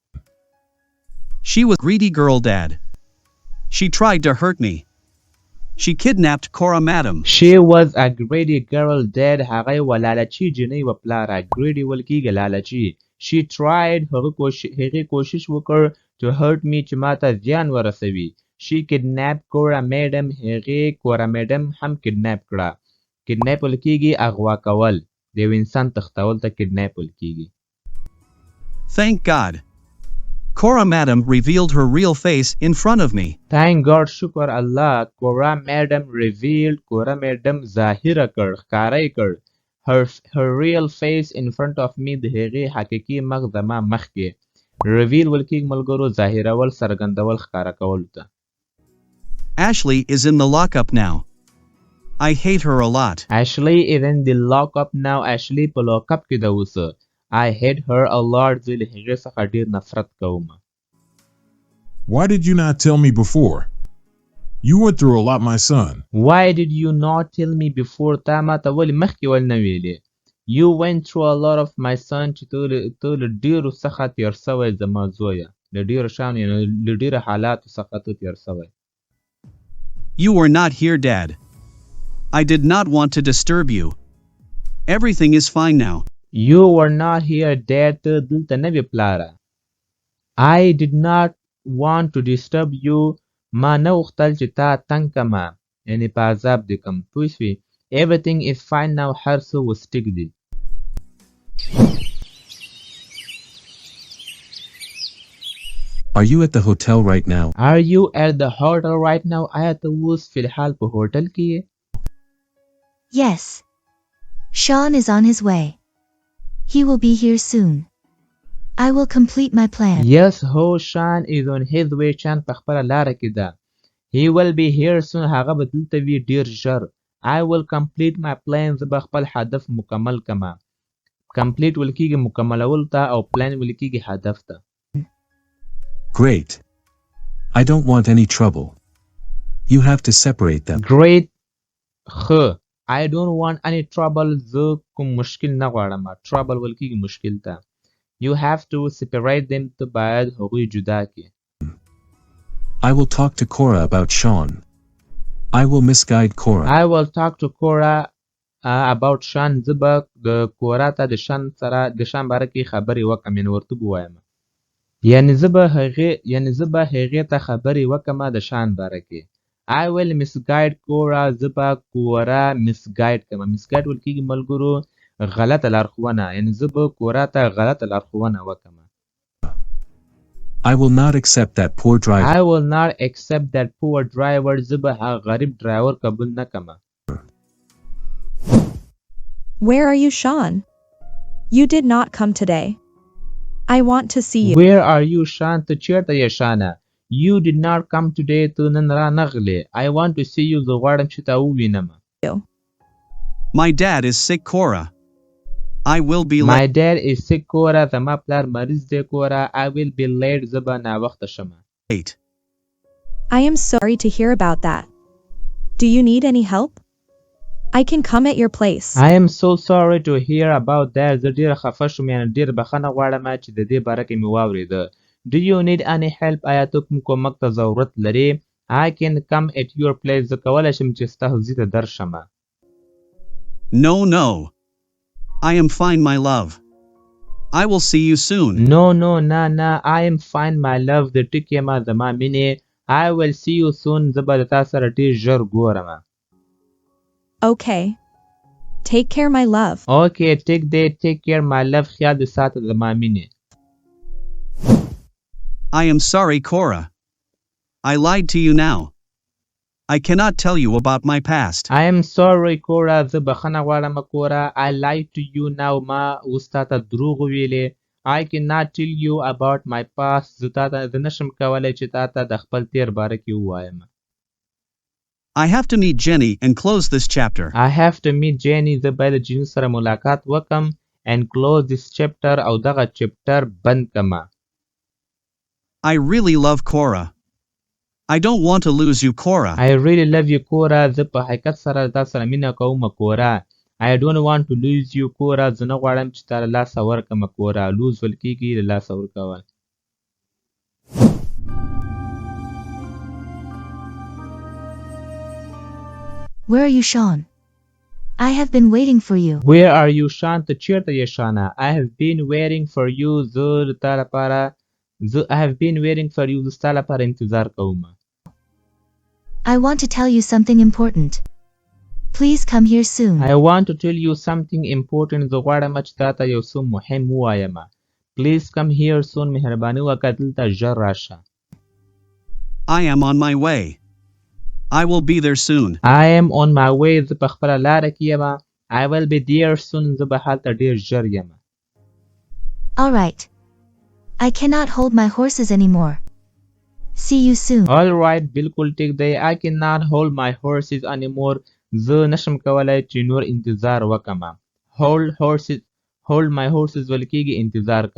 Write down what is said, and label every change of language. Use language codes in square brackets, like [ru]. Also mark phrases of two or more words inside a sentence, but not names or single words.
[en] She was a greedy girl, Dad. She tried to hurt me. She kidnapped Cora, madam. She was a greedy girl, Dad. [ps] هغه یوه لالچي جنۍ وه پلاره. greedy ویل کېږي لالچي. [en] She tried. [ps] هغې کوشش وکړ [en] to hurt me [ps] چې ما ته زیان ورسوي. [en] She kidnapped Cora, madam. [ps] هغې Cora, madam هم kidnap کړه. kidnap ویل کېږي اغوا کول. د یو انسان تښتول ته kidnap ویل کېږي. [en] Thank God. Cora, madam revealed her real face in front of me. Thank God. [ps] شکر الله. [en] Cora, madam revealed. [ps] Cora, madam ظاهره کړ. ښکاره کړ. [en] her real face in front of me. [ps] د هغې حقیقي مخ زما مخکې. reveal ویل کېږي ملګرو ظاهرول څرګندول ښکاره کولو ته. [en] Ashley is in the lockup now. I hate her a lot. Ashley is in the lockup now. [ps] Ashley په lockup کې ده اوس. [en] I hate her a lot. [ps] زه له هغې څخه ډېر نفرت کوم. [en] Why did you not tell me before? You went through a lot, my son. Why did you not tell me before? [ps] تا ما ته ولې مخکې ول نه ویلې. [en] You went through a lot of my son. [ps] چې ته له ډېرو څخه تېر سوی زما زویه. له ډېرو شیانو یعنې له ډېرو حالاتو څخه ته تېر سوی. [en] You were not here, Dad. I did not want to disturb you. Everything is fine now. You were not here, Dad. [ps] ته دلته نه وې پلاره. [en] I did not want to disturb you. [ps] ما نه غوښتل چې تا تنګ کړمه. یعنې په عذاب دې کړم. پوه شوې؟ [en] Everything is fine now. [ps] هر څه اوس ټیک دي. [en] Are you at the hotel right now? Are you at the hotel right now? [ps] آیا ته اوس فی الحال په هوټل کې یې؟ [en] Yes. Sean is on his way. He will be here soon. I will complete my plan. Yes, ho, Sean is on his way. [ps] Sean په خپله لاره کې ده. [en] He will be here soon. [ps] هغه به دلته وي ډیر ژر. [en] I will complete my plan. [ps] زه به خپل هدف مکمل کما. Complete ویل کېږي مکملول ته او plan ویل کېږي هدف ته. [en] Great. I don't want any trouble. You have to separate them. Great. ښه. I don't want any trouble. [ps] زه کوم مشکل نه غواړم. Trouble ویل کېږي مشکل ته. [en] You have to separate them. [ps] ته باید هغوی جدا کړې. [en] I will talk to Cora about Sean. I will misguide Cora. I will talk to Cora about Sean. [ps] زه به د کورا ته د شان سره د شان باره کې خبرې وکړم یعنې ورته ووایم یعنې زه به هغې ته خبرې وکړم د شان باره کې. [en] I will misguide Cora. [ps] زه به کورا misguide کړم. misguide ویل کېږي ملګرو غلطه لارښوونه یعنې زه به کورا ته غلطه لارښوونه وکړم. [en] I will not accept that poor driver. I will not accept that poor driver. [ps] زه به هغه غریب ډرایور قبول نه کړم. [en] Where are you, Sean? You did not come today. I want to see you. Where are you, Sean? [ps] ته چېرته یې شانه؟ [en] You did not come today. [ps] ته نن رانغلې. [en] I want to see you. [ps] زه غواړم چې تا ووینم. [en] My dad is sick, Cora. I will be late. My dad is sick, Cora. [ps] زما پلار مریض دی Cora. [en] I will be late. [ps] زه به ناوخته شم. [en] I am sorry to hear about that. Do you need any help? I can come at your place. I am so sorry to hear about that. [ps] زه ډېره خفه شوم یعنې ډېر بخښنه غواړم چې د دې باره کې مې واورېده. [en] Do you need any help? [ps] آیا ته کوم کومک ته ضرورت لرې؟ [en] I can come at your place. [ps] زه کولی شم چې ستا حضور ته درشم. [en] No. I am fine, my love. I will see you soon. No, I am fine, my love. [ps] د ټکې ما زما مینې. [en] I will see you soon. [ps] زه به د تا سره ډېر ژر ګورم. [en] Okay. Take care, my love. Okay, take care, my love. [ps] خیال دې ساته زما مینې. [en] I am sorry, Cora. I lied to you now. I cannot tell you about my past. I am sorry, Cora. [ps] زه بخښنه غواړم Cora. [en] I lied to you now. [ps] ما اوس تا ته دروغ ویلې. [en] I cannot tell you about my past. [ps] زه نشم کولی چې تا ته د خپل تیر باره کې ووایم. [en] I have to meet Jenny and close this chapter. I have to meet Jenny. [ps] زه باید د جینی سره ملاقات وکم [en] and close this chapter [ps] او دغه چپټر بند کما. [en] I really love Cora. I don't want to lose you, Cora. I really love you, Cora. [ps] زه په حقیقت سره تا سره مینه کوم Cora. [en] I don't want to lose you, Cora. [ps] زه نه غواړم چې تا له لاسه ورکړم Cora. lose ویل کېږي له لاسه ورکول. [en] Where are you, Sean? I have been waiting for you. Where are you, Sean? [ps] ته چېرته یې شانه؟ [en] I have been waiting for you. I have been waiting for you. [ps] زه ستا لپاره انتظار کوم. [en] I want to tell you something important. Please come here soon. I want to tell you something important. [ps] زه غواړم چې تا ته یو څه مهم ووایم. [en] Please come here soon. [ps] مهرباني وکړه دلته ژر راشه. [en] I am on my way. I will be there soon. I am on my way. [ps] زه په خپله لاره کې یم. [en] I will be there soon. [ps] زه به هلته ډېر ژر یم. [en] All right. I cannot hold my horses anymore. See you soon. All right. [ps] بالکل ټیک دی. [en] I cannot hold my horses anymore. [ps] زه نشم کولی چې نور انتظار وکړم. [en] Hold my horses [ps] ویل کېږي انتظار کول.